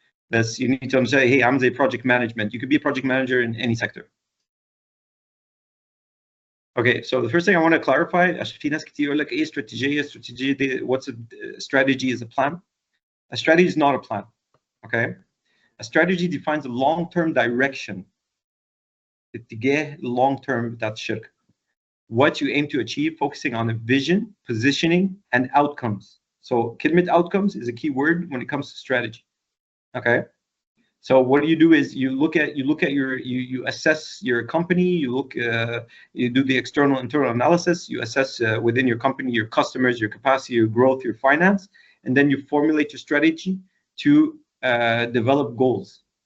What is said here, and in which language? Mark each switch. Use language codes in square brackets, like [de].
[en] You need to understand, hey, I'm the project management. You could be a project manager in any sector. Okay, so the first thing I want to clarify, [ar] عشان في ناس كتير يقول لك ايه استراتيجية [en] what's a strategy is a plan. A strategy is not a plan. Okay? A strategy defines a long-term direction. [ar] اتجاه long-term بتاعت الشركة. [en] What you aim to achieve, focusing on a vision, positioning, and outcomes. So كلمة outcomes is a key word when it comes to strategy. Okay, so what do is you assess your company, you do the external internal analysis, you assess within your company your customers, your capacity, your growth, your finance, and then you formulate your strategy to develop goals.